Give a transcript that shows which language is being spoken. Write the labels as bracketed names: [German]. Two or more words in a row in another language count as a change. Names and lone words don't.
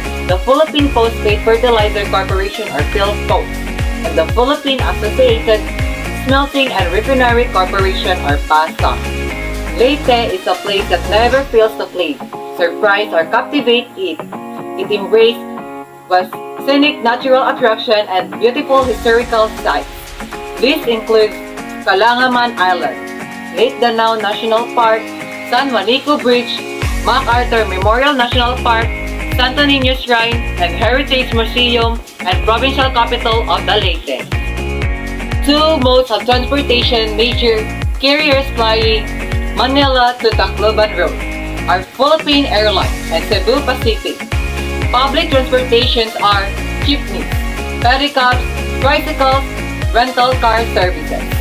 [English] the Philippine Phosphate Fertilizer Corporation or PhilPhos, and the Philippine Associated Smelting and Refinery Corporation or PASA. Leyte is a place that never fails to play, surprise or captivate it. It embraces scenic natural attraction and beautiful historical sites. This includes Calangaman Island, Lake Danao National Park, San Juanico Bridge, MacArthur Memorial National Park, Santo Niño Shrine, and Heritage Museum and provincial capital of the Leyte. Two modes of transportation major carriers flying Manila to Tacloban Road are Philippine Airlines and Cebu Pacific. Public transportations are jeepneys, pedicabs, tricycles, rental car services.